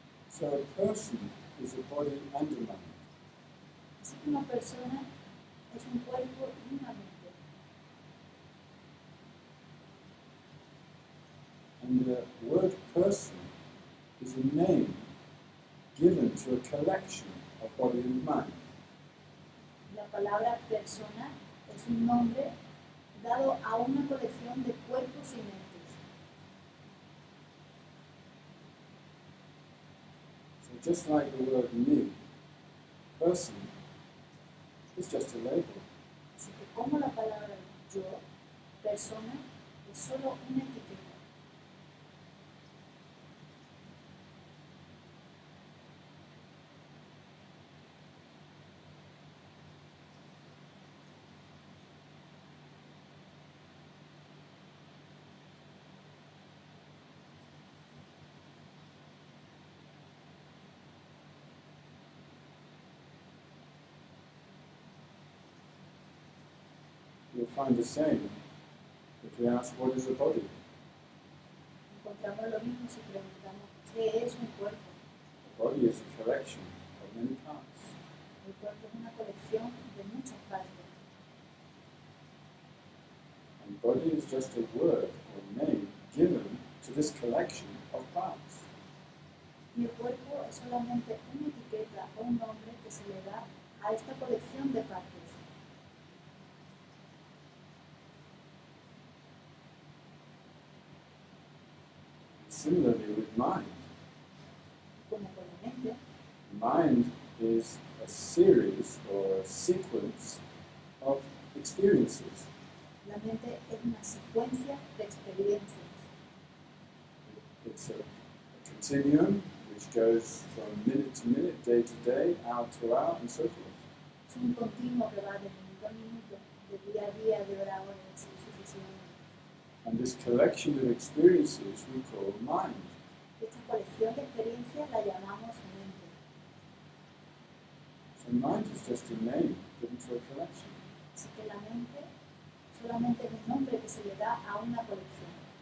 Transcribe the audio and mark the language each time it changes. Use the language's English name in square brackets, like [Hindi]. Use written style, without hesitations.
[English] So a person is a body and a mind. [Spanish] Así que una persona es un cuerpo y una mente. [English] And the word person is a name given to a collection of body and mind. [Spanish] La palabra persona es un nombre dado a una colección de cuerpos y mentes. [English] So just like the word me, person is just a label. [Spanish] Así que como la palabra yo, persona, es solo una etiqueta. [English] You'll find the same if we ask what is a body. [Spanish] Encontramos lo mismo si preguntamos qué es un cuerpo. [English] A body is a collection of many parts. [Spanish] El cuerpo es una colección de muchas partes. [English] And body is just a word or name given to this collection of parts. [Spanish] Y el cuerpo es solamente una etiqueta o un nombre que se le da a esta colección de partes. [English] Similarly with mind. [Spanish] Como con la mente, [English] Mind is a series or a sequence of experiences. [Spanish] la mente es una secuencia de experiencias. [English] It's a continuum which goes from minute to minute, day to day, hour to hour, and so forth. [Spanish] Es un continuo que va de minuto a minuto, de día a día, de hora a hora, y así sucesivamente. [English] And this collection of experiences we call mind. [Spanish] Esta colección de experiencias la llamamos mente. [English] So mind is just a name given to a collection. [Spanish] Así que la mente solamente es un nombre que se le da a una colección.